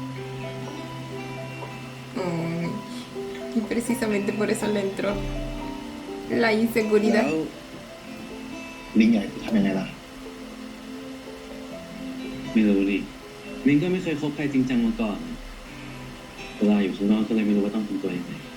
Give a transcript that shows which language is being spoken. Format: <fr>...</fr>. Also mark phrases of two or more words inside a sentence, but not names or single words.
<es>Y precisamente por eso le entró la inseguridad.</es> <th>แล้วลิงใหญ่ทำยังไงล่ะ ไม่รู้ดิมิ้นก็ไม่เคยคบใครจริงจังมาก่อนเวลาอยู่ข้างนอกก็เลยไม่รู้ว่าต้องทำตัวยังไง</th>